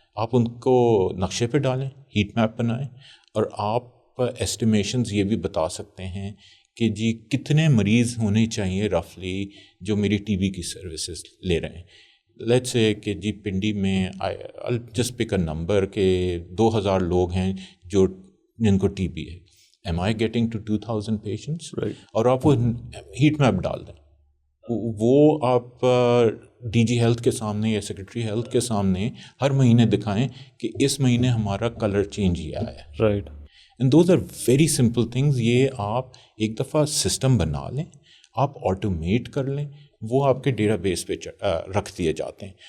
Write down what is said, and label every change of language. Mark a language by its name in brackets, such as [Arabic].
[Urdu] آپ ان کو نقشے پہ ڈالیں، ہیٹ میپ بنائیں، اور آپ ایسٹیمیشنز یہ بھی بتا سکتے ہیں کہ جی کتنے مریض ہونے چاہیے رفلی جو میری TB کی سروسز لے رہے ہیں. [English] let's say [Urdu] کہ جی پنڈی میں [English] just pick a number [Urdu] کہ 2000 لوگ ہیں جو جن کو TB ہے. [English] Am I getting to 2000 patients? Right. [Urdu] اور آپ وہ ہیٹ میپ ڈال دیں، وہ آپ DG ہیلتھ کے سامنے یا سیکرٹری ہیلتھ کے سامنے ہر مہینے دکھائیں کہ اس مہینے ہمارا کلر چینج یہ آیا ہے. [English] Right. And those are very simple things. [Urdu] یہ آپ ایک دفعہ سسٹم بنا لیں، آپ آٹومیٹ کر لیں، وہ آپ کے ڈیٹا بیس پہ رکھ دیے جاتے ہیں.